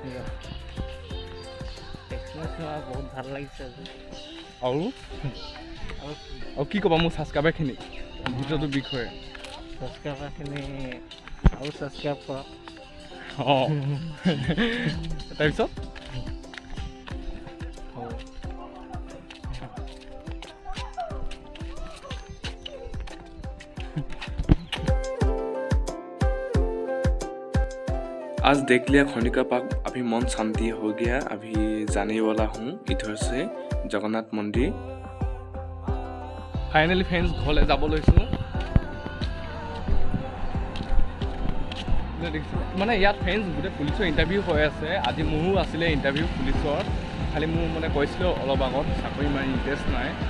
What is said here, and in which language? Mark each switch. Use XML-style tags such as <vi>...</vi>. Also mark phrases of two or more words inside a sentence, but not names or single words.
<as>বহুত ভাল লাগিছে আৰু কি ক'বা মোৰ ছাবস্ক্ৰাইবাৰখিনিক ভিডিঅ'টোৰ বিষয়ে ছাবস্ক্ৰাইবাৰখিনি আৰু ছাবস্ক্ৰাইব কৰক অঁ তাৰপিছত</as> <hi>आज देख लिया खनिका पार्क अभी मन शांति हो गया अभी जाने वाला हूँ इधर से जगन्नाथ मंदिर</hi> <en>finally friends</en> <as>ঘৰলৈ যাব লৈছোঁ মানে ইয়াত ফ্ৰেণ্ডছ গোটেই পুলিচৰ ইণ্টাৰভিউ হৈ আছে আজি মোৰো আছিলে ইণ্টাৰভিউ পুলিচৰ খালি মোৰ মানে কৈছিলোঁ অলপ আগত চাকৰি মাৰি ইণ্টাৰেষ্ট নাই</as>